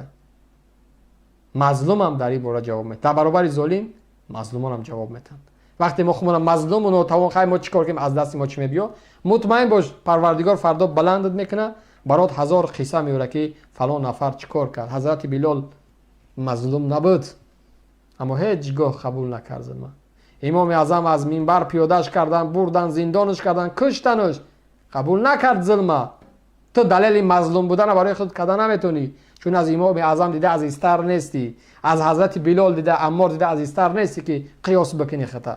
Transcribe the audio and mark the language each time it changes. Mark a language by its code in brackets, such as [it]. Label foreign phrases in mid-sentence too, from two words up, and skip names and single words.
[fa] مظلومم در این باره جواب میتین. در برابر ظالم مظلومانم جواب میتن. وقتی ما خودمون مظلومون و توان خیر ما چیکار کنیم، از دست ما چی میبیا، مطمئن باش پروردگار فردا بلندت میکنه، برات 1000 قصه میاره که فلان نفر چیکار کرد. [tg] حضرت بلال мазлум набуд, аммо ҳеҷ гоҳ қабул накард зулма. имоми аъзам аз минбар пиёдаш кардан, бурдан, зиндонаш кардан, куштанаш, қабул накард зулма. ту далели мазлум будана барои худ карда наметонӣ, чун аз имоми аъзам дида азизтар нестӣ, аз ҳазрати билол дида, аммор дида азизтар нестӣ ки қиёс бикунӣ хата.